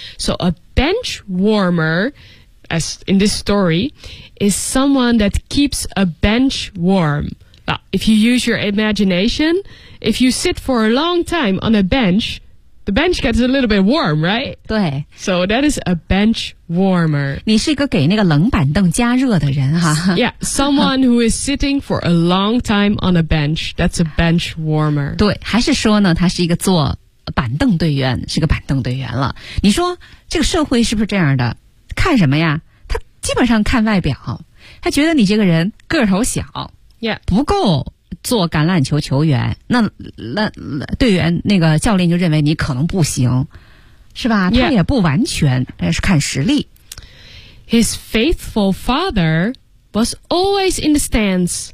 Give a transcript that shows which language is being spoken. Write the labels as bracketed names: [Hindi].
[English] So a bench warmer, as in this story, is someone that keeps a bench warm. Well, if you use your imagination, if you sit for a long time on a bench, the bench gets a little bit warm, right? [Chinese] 对。 [English] So that is a bench warmer. [Chinese] 你是一个给那个冷板凳加热的人哈。 [English] Yeah, someone who is sitting for a long time on a bench. That's a bench warmer. [Chinese] 对，还是说呢，他是一个坐板凳队员，是个板凳队员了。你说这个社会是不是这样的？看什么呀？他基本上看外表，他觉得你这个人个头小， [English] yeah. [Chinese] 不够做橄榄球球员，那队员那个教练就认为你可能不行，是吧？他也不完全，但是看实力。 [English] His faithful father was always in the stands.